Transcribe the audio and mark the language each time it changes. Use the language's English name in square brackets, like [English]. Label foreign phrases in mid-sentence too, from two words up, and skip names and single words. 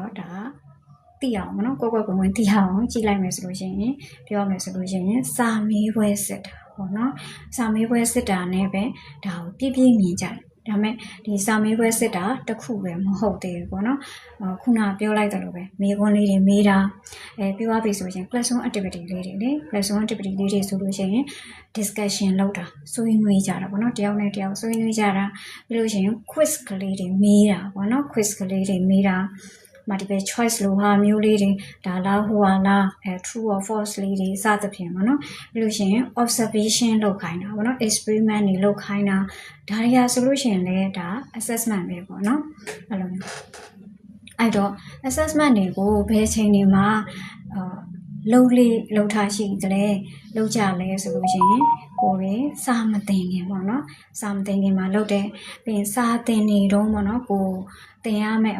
[Burmese] တော့ဒါသိအောင်ပေါ့နော်ကွက်ကွင်းသိအောင်ကြည့်လိုက်မယ်ဆိုလို့ရှိရင်ပြောမယ်ဆိုလို့ရှိရင်စာမေးပွဲစစ်တာပေါ့နော်စာမေးပွဲစစ်တာနဲ့ပဲဒါကိုပြည့်မြင်ကြတယ်ဒါမဲ့ ဒီစာမေးပွဲစစ်တာတစ်ခုပဲမဟုတ်သေးဘူးပေါ့နော်ခုနပြောလိုက်တယ်လို့ပဲမေးခွန်းလေးတွေမေးတာပြောရပြီဆိုရင် [English] classroom activity [Burmese] လေးတွေလေ [English] classroom activity [Burmese] လေးတွေဆိုလို့ရှိရင် discussion လုပ်တာဆွေးနွေးကြတာပေါ့နော်တယောက်နဲ့တယောက်ဆွေးနွေးကြတာပြီးလို့ရှိရင် quiz ကလေးတွေမေးတာပေါ့နော် quiz ကလေးတွေမေးတာ [English] multiple choice [Burmese] လိုဟာမျိုးလေးတွေဒါလားဟိုဟာလား [English] true or false [Burmese] လေးတွေစသဖြင့်ပေါ့နော်ပြီးလို့ရှိရင် observation လုပ်ခိုင်းတာပေါ့နော် experiment တွေလုပ်ခိုင်းတာဒါတွေဟာဆိုလို့ရှိရင်လည်းဒါ assessment ပဲပေါ့နော်အဲ့လိုမျိုးအဲ့တော့ assessment တွေကိုဘယ်ချိန်တွေမှာ လုပ်ထားရှိတယ်လုပ်ကြလဲဆိုလို့ရှိရင်ကိုယ်ရစာမသင်ခင်ပေါ့နော်စာမသင်ခင်မှာလုပ်တယ်ပြီးရင်စာသင်နေတော့ပေါ့နော်ကိုသင်ရမယ့်အ